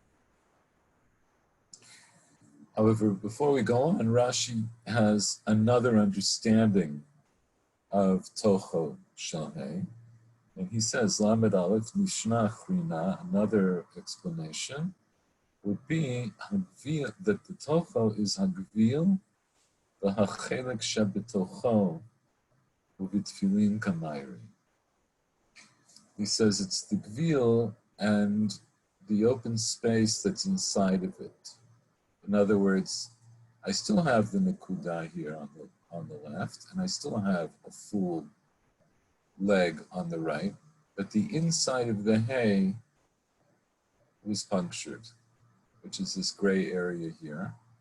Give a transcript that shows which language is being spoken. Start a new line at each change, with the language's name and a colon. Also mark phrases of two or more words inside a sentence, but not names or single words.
English: However, before we go on, Rashi has another understanding of
Hebrew: tocho shel hay,
English: and he says,
Hebrew: Lamed Aleph Mishnah Chrina,
English: another explanation, would be that the tocho is hagvil, the
Hebrew: hachelek shebetocho, uvitfilin kamayri.
English: He says it's the gvil and the open space that's inside of it. In other words, I still have the nekuda here on the left, and I still have a full leg on the right, but the inside of the hay was punctured, which is this gray area here.